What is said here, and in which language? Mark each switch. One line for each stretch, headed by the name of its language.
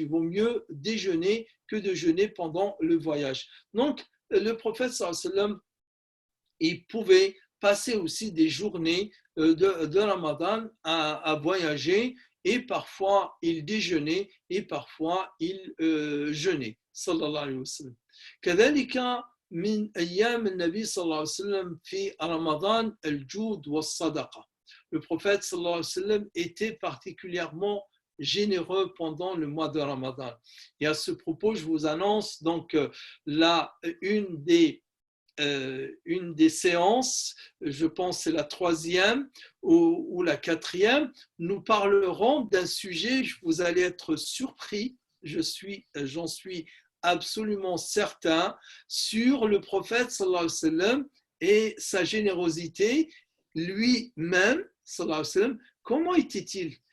French: Il vaut mieux déjeuner que de jeûner pendant le voyage. Donc, le prophète sallallahu alayhi wa sallam, il pouvait passer aussi des journées de Ramadan à voyager, et parfois il déjeunait et parfois il jeûnait. Sallallahu alayhi wa sallam.
Arabic: كذلك من أيام النبي صلى الله عليه وسلم في رمضان الجود والصدقة.
French: Le prophète sallallahu alayhi wa sallam était particulièrement généreux pendant le mois de Ramadan. Et à ce propos, je vous annonce donc une des séances, je pense c'est la 3e ou la 4e, nous parlerons d'un sujet, vous allez être surpris, j'en suis absolument certain, sur le prophète sallallahu alayhi wa sallam et sa générosité lui-même, sallallahu alayhi wa sallam. Comment était-il?